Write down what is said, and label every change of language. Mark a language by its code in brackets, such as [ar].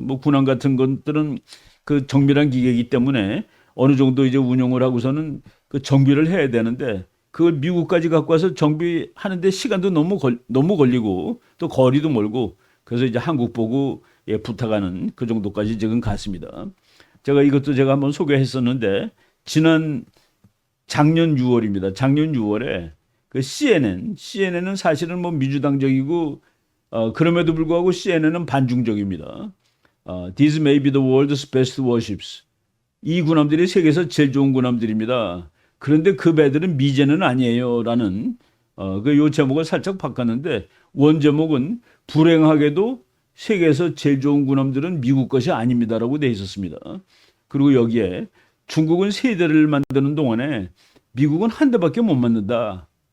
[ko] 뭐 군함 같은 것들은 그 정밀한 기계이기 때문에 어느 정도 이제 운용을 하고서는 그 정비를 해야 되는데 그걸 미국까지 갖고 와서 정비하는데 시간도 너무 걸리고 또 거리도 멀고 그래서 이제 한국 보고 부탁하는 그 정도까지 지금 갔습니다. 제가 한번 소개했었는데 지난 작년 6월입니다. 작년 6월에 그 CNN은 사실은 뭐 민주당적이고 그럼에도 불구하고 CNN은 반중적입니다. [en] These may be the world's best warships. [ko] 이 군함들이 세계에서 제일 좋은 군함들입니다. 그런데 그 배들은 미제는 아니에요라는 요 제목을 살짝 바꿨는데 원 제목은 불행하게도 세계에서 제일 좋은 군함들은 미국 것이 아닙니다라고 돼 있었습니다. 그리고 여기에 중국은 세 대를 만드는 동안에 미국은 한 대밖에 못 만든다.